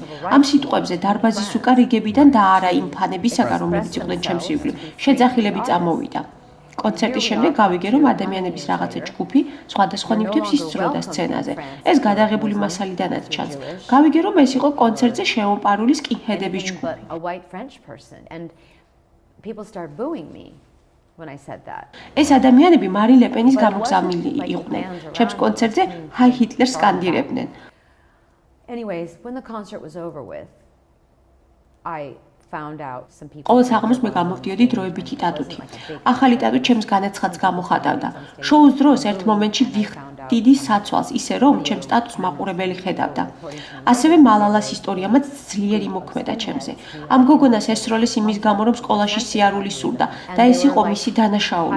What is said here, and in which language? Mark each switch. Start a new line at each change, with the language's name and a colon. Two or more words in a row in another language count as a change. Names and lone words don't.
Georgian: ამ სიტყვებზე დარბაზის უკან რიგებიდან და არა იმ ფანებისაგან, რომლებიც იყვნენ ჩემს ირგვლივ, შეძახილები წამოვიდა. კონცერტის შემდეგ გავიგე, რომ ადამიანების რაღაცა ჯგუფი სხვადასხვა ნივთებს ისწროდა სცენაზე. ეს გადაღებული მასალიდანაც ჩანს. გავიგე, რომ ეს იყო კონცერტზე შემოპარული სკინჰედების ჯგუფი.
English: A white French person and people start booing me when I said that.
Georgian: ეს ადამიანები მარინ ლეპენის გამოგზავნილი იყვნენ. ჩემს კონცერტზე ჰაი ჰიტლერს სკანდირებდნენ.
English: Anyways, when the concert was over with, I found out some people.
Georgian: ყოველ საღამოს მე გამოვდიოდი დროებითი ტატუთი. ახალი ტატუ ჩემს განაცხადს გამოხატავდა. შოუს დროს ერთ მომენტში დიდი საცვალს, ისე რომ ჩემ სტატუს მაყურებელი ხედავდა. ასევე მალალას ისტორიამაც ძლიერ იმოქმედა ჩემზე. ამ გოგონას ესროლეს იმის გამო, რომ სკოლაში სიარული სურდა და ეს იყო მისი დანაშაული.